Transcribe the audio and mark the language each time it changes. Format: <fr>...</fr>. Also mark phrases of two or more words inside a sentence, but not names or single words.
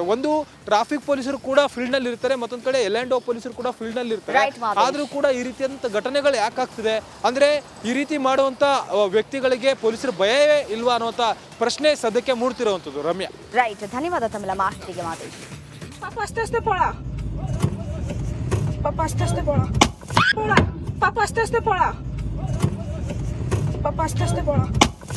<kn>ಒಂದು ಟ್ರಾಫಿಕ್ ಪೊಲೀಸರು ಕೂಡ ಫೀಲ್ಡ್ನಲ್ಲಿ ಇರ್ತಾರೆ, ಮತ್ತೊಂದು ಕಡೆ L&O ಪೊಲೀಸರು ಕೂಡ ಫೀಲ್ಡ್ನಲ್ಲಿ ಇರ್ತಾರೆ. ಆದರೂ ಕೂಡ ಈ ರೀತಿಯಾದಂಥ ಘಟನೆಗಳು ಯಾಕಾಗ್ತಿದೆ ಅಂದರೆ ಈ ರೀತಿ ಮಾಡುವಂಥ ವ್ಯಕ್ತಿಗಳಿಗೆ ಪೊಲೀಸರು ಭಯವೇ ಇಲ್ವಾ ಅನ್ನುವಂಥ ಪ್ರಶ್ನೆ ಸದ್ಯಕ್ಕೆ ಮೂಡ್ತಿರುವಂಥದ್ದು. ರಮ್ಯಾ, ರೈಟ್, ಧನ್ಯವಾದ ತಮ್ಮೆಲ್ಲ ಮಾಹಿತಿಗೆ ಮಾದೇಶ್. Papu, aste pola. Papu, aste pola. Pola. Papu, aste pola. Papu, aste pola.</kn>